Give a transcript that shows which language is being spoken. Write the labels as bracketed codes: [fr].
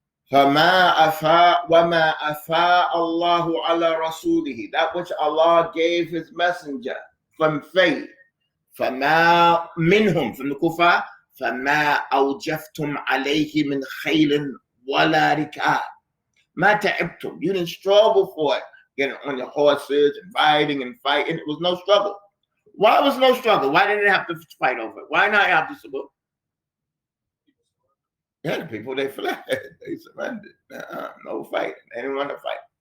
[ar] فما أفاء وما أفاء الله على رسوله, [en] that which Allah gave his messenger from faith. [ar] فما منهم [en] from the kuffar. [ar] فما أوجفتم عليه من خيل ولا ركاب. ما تعبتم, [en] you didn't struggle for it. Getting on your horses and riding and fighting, it was no struggle. Why was no struggle? Why didn't they have to fight over it? Why not have to support? Yeah, the people, they fled. They surrendered. No fighting. They didn't want to fight.